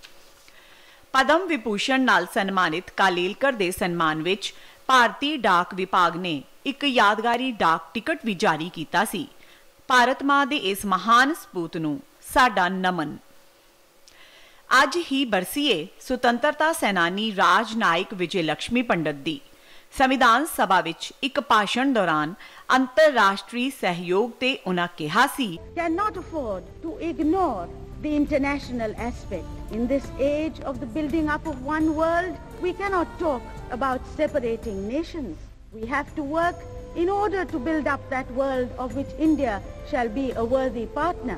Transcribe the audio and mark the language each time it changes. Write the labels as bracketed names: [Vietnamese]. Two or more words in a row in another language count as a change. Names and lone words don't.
[Punjabi] ਪਦਮ ਵਿਭੂਸ਼ਣ ਨਾਲ ਸਨਮਾਨਿਤ ਕਾਲੇਲਕਰ ਦੇ ਸਨਮਾਨ ਵਿੱਚ ਭਾਰਤੀ ਡਾਕ ਵਿਭਾਗ ਨੇ ਇੱਕ ਯਾਦਗਾਰੀ ਡਾਕ ਟਿਕਟ ਵੀ ਜਾਰੀ ਕੀਤਾ ਸੀ। ਭਾਰਤ ਮਾਂ ਦੇ ਇਸ ਮਹਾਨ ਸਪੂਤ ਨੂੰ ਸਾਡਾ ਨਮਨ। ਅੱਜ ਹੀ ਬਰਸੀਏ ਸੁਤੰਤਰਤਾ ਸੈਨਾਨੀ ਰਾਜਨਾਇਕ ਵਿਜੇ ਲਕਸ਼ਮੀ ਪੰਡਿਤ ਦੀ। ਸੰਵਿਧਾਨ ਸਭਾ ਵਿੱਚ ਇੱਕ ਭਾਸ਼ਣ ਦੌਰਾਨ ਅੰਤਰਰਾਸ਼ਟਰੀ ਸਹਿਯੋਗ ਤੇ ਉਨ੍ਹਾਂ ਕਿਹਾ ਸੀ, [English] cannot afford to ignore the international aspect. In this age of the building up of one world, we cannot talk about separating nations. We have to work in order to build up that world of which India shall be a worthy partner.